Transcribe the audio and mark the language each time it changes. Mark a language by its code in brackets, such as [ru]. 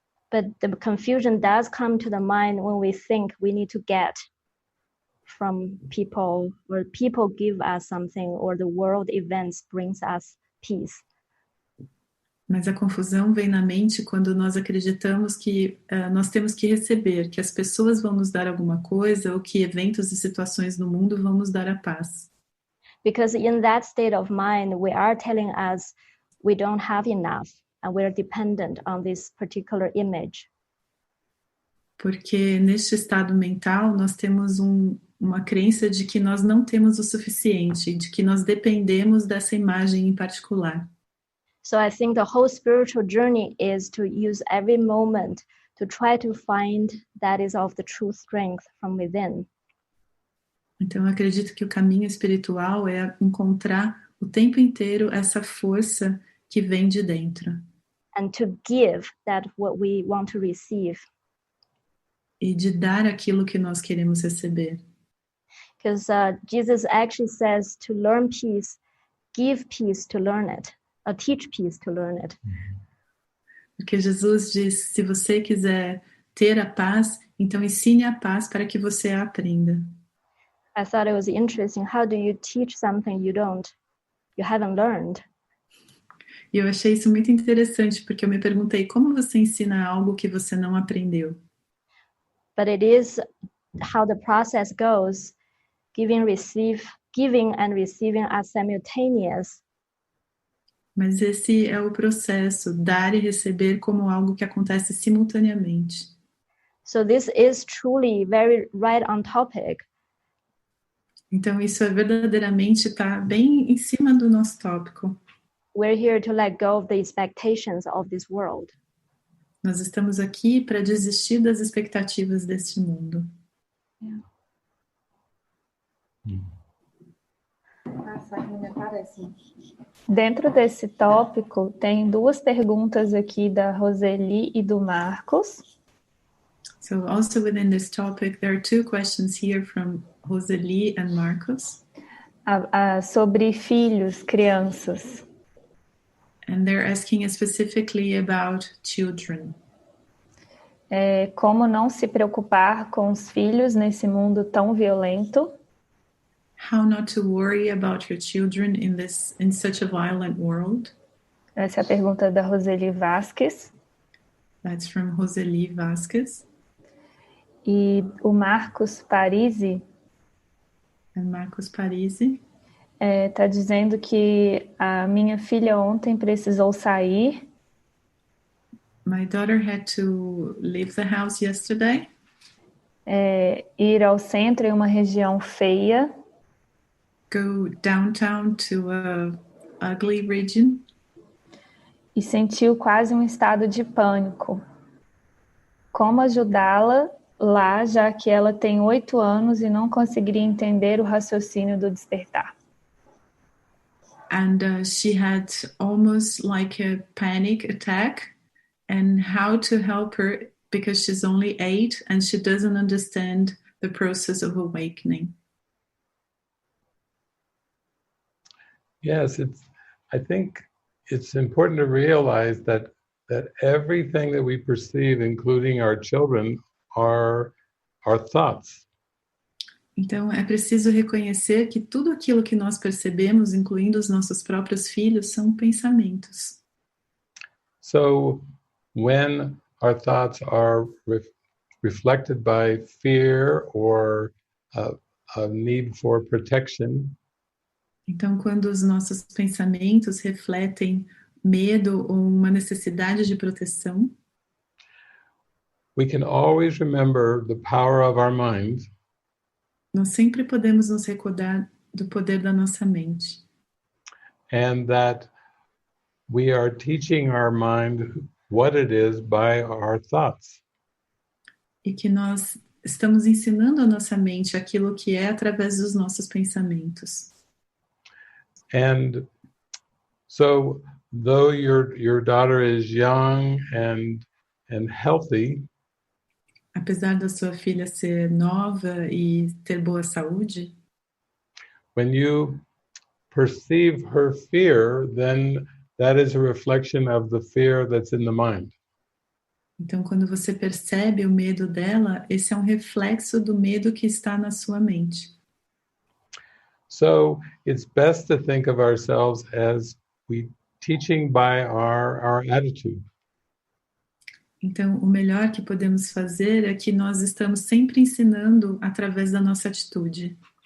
[en] But the confusion does come to the mind when we think we need to get from people, or people give us something, or the world events brings us peace. [pt] Mas a confusão vem na mente quando nós acreditamos que nós temos que receber, que as pessoas vão nos dar alguma coisa, ou que eventos e situações no mundo vão nos dar a paz. [en] Because in that state of mind, we are telling us we don't have enough, and we're dependent on this particular image. [pt] Porque neste estado mental nós temos uma crença de que nós não temos o suficiente, de que nós dependemos dessa imagem em particular. [en] So I think the whole spiritual journey is to use every moment to try to find that is of the true strength from within. [pt] Então eu acredito que o caminho espiritual é encontrar o tempo inteiro essa força que vem de dentro. [en] And to give that what we want to receive. [pt] E de dar aquilo que nós queremos receber. [en] Because Jesus actually says to learn peace, give peace to learn it. Teach peace to learn it. [pt] Porque Jesus diz, se você quiser ter a paz, então ensine a paz para que você a aprenda. [en] I thought it was interesting. How do you teach something you haven't learned? [pt] E eu achei isso muito interessante, porque eu me perguntei, como você ensina algo que você não aprendeu? [en] But it is how the process goes. Giving and receiving are simultaneous. [pt] Mas esse é o processo, dar e receber como algo que acontece simultaneamente. [en] So this is truly very right on topic. [pt] Então isso é verdadeiramente está bem em cima do nosso tópico. [en] We're here to let go of the expectations of this world. [pt] Nós estamos aqui para desistir das expectativas deste mundo. [en] Yeah. [pt] Dentro desse tópico, tem duas perguntas aqui da Roseli e do Marcos. [en] So also within this topic, there are two questions here from Roseli and Marcos. [pt] sobre filhos, crianças. [en] And they're asking specifically about children. [pt] Como não se preocupar com os filhos nesse mundo tão violento. [en] How not to worry about your children in such a violent world. [pt] Essa é a pergunta da Roseli Vasquez. [en] That's from Roseli Vasquez. [pt] E o Marcos Parisi. [en] And Marcos Parisi. [pt] Tá dizendo que a minha filha ontem precisou sair. [en] My daughter had to leave the house yesterday. [pt] Ir ao centro em uma região feia. [en] Go downtown to a ugly region. [pt] E sentiu quase um estado de pânico. Como ajudá-la lá, já que ela tem 8 anos e não conseguiria entender o raciocínio do despertar? [en] And she had almost like a panic attack. And how to help her because she's only 8 and she doesn't understand the process of awakening. Yes, I think it's important to realize that everything that we perceive, including our children, are our thoughts. [pt] Então, é preciso reconhecer que tudo aquilo que nós percebemos, incluindo os nossos próprios filhos, são pensamentos. [en] So, when our thoughts are reflected by fear or a need for protection, [pt] então, quando os nossos pensamentos refletem medo ou uma necessidade de proteção, [en] we can always remember the power of our mind. [pt] Nós sempre podemos nos recordar do poder da nossa mente. [en] And that we are teaching our mind what it is by our thoughts. [pt] E que nós estamos ensinando a nossa mente aquilo que é através dos nossos pensamentos. [en] And so, though your daughter is young and healthy, [pt] apesar da sua filha ser nova e ter boa saúde, [en] when you perceive her fear, then that is a reflection of the fear that's in the mind. [pt] Então, quando você percebe o medo dela, esse é um reflexo do medo que está na sua mente. [en] So it's best to think of ourselves as we teaching by our attitude. [pt] Então, o melhor que podemos fazer é que nós estamos sempre ensinando através da nossa atitude.